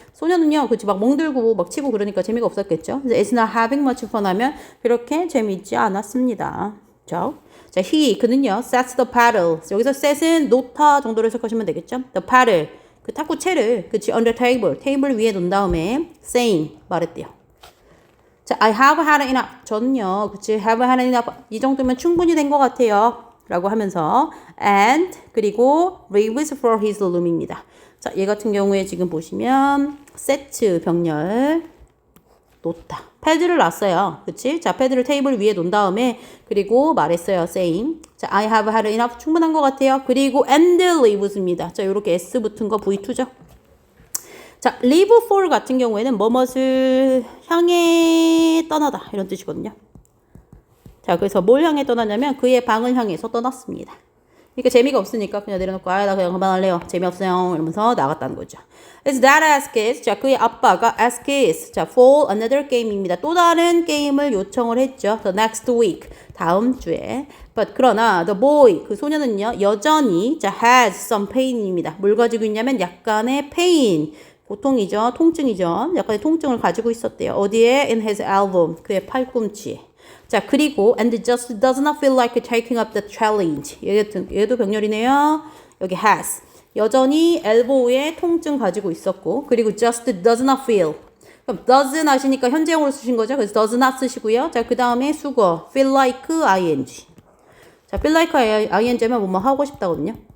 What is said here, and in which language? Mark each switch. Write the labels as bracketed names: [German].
[Korean] 소녀는요, 그치, 막 멍들고 막 치고 그러니까 재미가 없었겠죠. 그래서 [English] it's not having much fun [Korean] 하면 그렇게 재미있지 않았습니다. [English] 자, 그는요, sets the paddle. [Korean] 여기서 set은 놓다 정도로 해석하시면 되겠죠? [English] The paddle. [Korean] 그 탁구채를, 그치, [English] on the table. [Korean] 테이블 위에 놓은 다음에, saying. 말했대요. [English] 자, I have had enough. [Korean] 저는요, 그치, [English] have had enough. [Korean] 이 정도면 충분히 된 것 같아요. 라고 하면서, [English] and, [Korean] 그리고, [English] leaves for his room입니다. [Korean] 자, 얘 같은 경우에 지금 보시면, set, 병렬, 놓다. 패드를 놨어요. 그치? 자, 패드를 테이블 위에 놓은 다음에, 그리고 말했어요. [English] saying. 자, I have had enough. [Korean] 충분한 것 같아요. 그리고 [English] and leaves [Korean] 입니다. 자, 요렇게 S 붙은 거 V2죠. 자, leave for 같은 경우에는 뭐뭇을 향해 떠나다. 이런 뜻이거든요. 자, 그래서 뭘 향해 떠나냐면 그의 방을 향해서 떠났습니다. 그러니까 재미가 없으니까 그냥 내려놓고 나 그냥 그만할래요. 재미없어요. 이러면서 나갔다는 거죠. [English] Is that ask is? [Korean] 자, 그의 아빠가 [English] ask is. 자, for another game입니다. [Korean] 또 다른 게임을 요청을 했죠. [English] The next week. [Korean] 다음 주에. [English] But [Korean] 그러나 [English] the boy, [Korean] 그 소녀는요. 여전히 자, [English] has some pain입니다. [Korean] 뭘 가지고 있냐면 약간의 pain. 고통이죠. 통증이죠. 약간의 통증을 가지고 있었대요. [English] 어디에? In his elbow. [Korean] 그의 팔꿈치에. 자, 그리고 [English] and just does not feel like taking up the challenge. [Korean] 얘도 병렬이네요. 여기 has. 여전히 elbow에 통증 가지고 있었고, 그리고 just does not feel. 그럼 doesn't 하시니까 현재형으로 쓰신 거죠. 그래서 does not 쓰시고요. 자, 그 다음에 수거 feel like ing. 자, feel like ing면 뭐뭐 하고 싶다거든요.